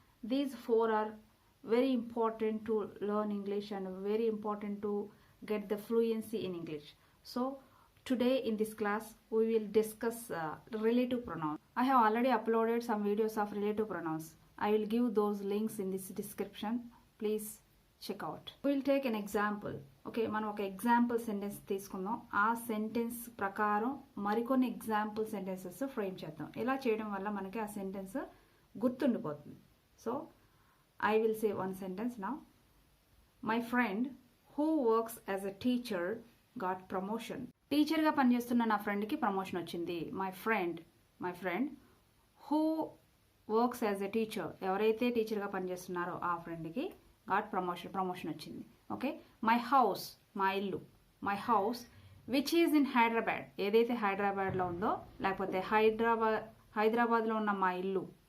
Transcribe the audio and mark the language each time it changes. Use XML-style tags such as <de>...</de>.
<en>These 4 are very important to learn English and very important to get the fluency in English. So today in this class we will discuss relative pronouns. I have already uploaded some videos of relative pronouns. I will give those links in this description. Please check out. We will take an example.</en> <te>Okay, మనం ఒక example sentence తీసుకుందాం. ఆ sentence ప్రకారం మరికొన్ని example sentences frame చేద్దాం. ఇలా చేయడం వల్ల మనకి ఆ సెంటెన్స్ గుర్తుండిపోతుంది.</te> <en>So I will say one sentence now. My friend who works as a teacher got promotion.</en> <te>టీచర్గా పనిచేస్తున్న నా ఫ్రెండ్కి ప్రమోషన్ వచ్చింది.</te> <en>my friend who works as a teacher,</en> <te>ఎవరైతే టీచర్గా పనిచేస్తున్నారో ఆ ఫ్రెండ్కి</te> <en>got promotion</en> <te>వచ్చింది. ఓకే, మై హౌస్, మా ఇల్లు,</te> <en>my house which is in Hyderabad,</en> <te>ఏదైతే హైదరాబాద్లో ఉందో లేకపోతే హైదరాబాద్లో ఉన్న మా ఇల్లు.</te>